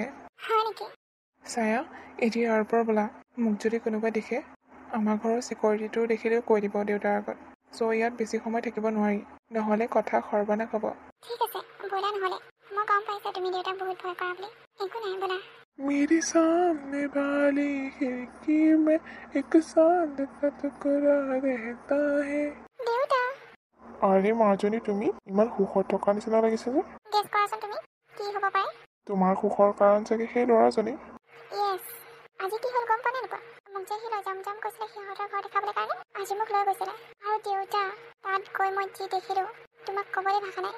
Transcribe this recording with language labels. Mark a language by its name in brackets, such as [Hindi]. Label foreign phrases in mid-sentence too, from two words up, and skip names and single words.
[Assamese] হয় নেকি? ছায়া, এতিয়া ইয়াৰ পৰা ব'লা। মোক যদি কোনোবাই দেখে, আমাৰ ঘৰৰ চিকিউৰিটিটো দেখিলেও কৈ দিব দেউতাৰ আগত। ইয়াত বেছি সময় থাকিব নোৱাৰি, নহ'লে কথা সৰ্বনাশ হ'ব। ঠিক আছে, ব'লা নহ'লে। মই গম পাইছোঁ তুমি দেউতাক বহুত ভয় কৰা বুলি। একো নাই, ব'লা। [Hindi] मेरे सामने वाली खिड़की में एक चांद का टुकड़ा रहता है। [Assamese] দেউতা, আৰে মাজনী, তুমি ইমান সুখত থকা নিচিনা লাগিছে যে। গেছ কৰাচোন তুমি, কি হ'ব পাৰে? তোমাৰ সুখৰ কাৰণ চাগে সেই ল'ৰাজনী। য়েছ। আজি কি হ'ল গম পোৱা নে নোপোৱা? মোক যে সি লৈ যাম কৈছিলে সিহঁতৰ ঘৰ দেখাবলৈ কাৰণে, আজি মোক লৈ গৈছিলে। আৰু দেউতা, তাত গৈ মই যি দেখিলোঁ, তোমাক ক'বলৈ ভাষা নাই।